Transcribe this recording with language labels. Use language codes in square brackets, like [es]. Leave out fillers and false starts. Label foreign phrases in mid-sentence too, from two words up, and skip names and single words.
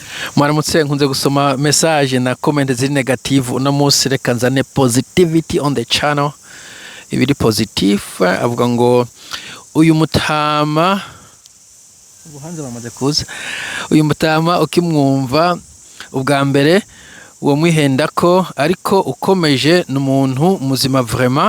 [rn] Mwaramutse nkunze gusoma message na comment ziri negative uno munsi reka nzane [en] positivity on the channel. [rn] Ibiri positive avuga ngo uyu mutama ubuhanze bamaze kuza. Uyu mutama ukimwumva ubwa mbere uwo mwihenda ko ariko ukomeje n'umuntu muzima vraiment.